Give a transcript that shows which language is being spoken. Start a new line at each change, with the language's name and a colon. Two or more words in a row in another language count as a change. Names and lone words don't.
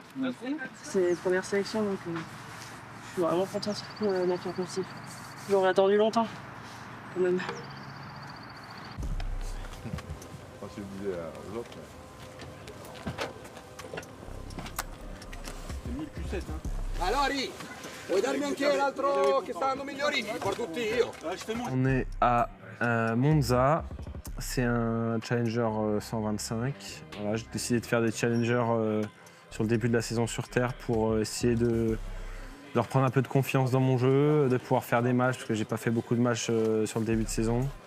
French: C'est les premières sélections, donc je suis vraiment contente d'être en possible. J'aurais attendu longtemps, quand même. Quand tu le disais aux autres. C'est 1000 Q7, hein.
Italian: Allora, vuoi darmi anche l'altro che sta andando migliorini? Li porto tutti io.
French: On est à Monza, c'est un Challenger 125. Voilà, j'ai décidé de faire des challengers sur le début de la saison sur terre pour essayer de reprendre un peu de confiance dans mon jeu, de pouvoir faire des matchs, parce que j'ai pas fait beaucoup de matchs sur le début de saison.